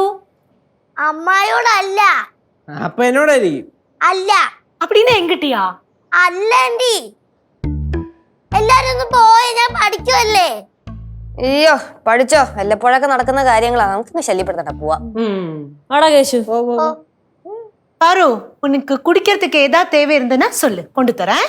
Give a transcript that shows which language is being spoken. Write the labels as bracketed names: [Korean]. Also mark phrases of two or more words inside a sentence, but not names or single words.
[Malayalam] അമ്മായോടല്ല. അപ്പൊ എന്നോടായിരിക്കും. അല്ല. [Tamil] அப்படின்னு എങ്കിട്ടിയാ? [Malayalam] അല്ല ആന്റി. എല്ലാരും ഒന്ന് പോയേ, ഞാൻ പഠിക്കുവല്ലേ. അയ്യോ, പഠിച്ചോ. വല്ലപ്പോഴൊക്കെ നടക്കുന്ന കാര്യങ്ങളാ, നമുക്ക് ശല്യപ്പെടുത്തണ്ട. പോവാ. ആടാ കേശു. [Tamil] பாரு, உனக்கு குடிக்கிறதுக்கு ஏதாவது தேவை இருந்ததுன்னா சொல்லு, கொண்டு தரேன்.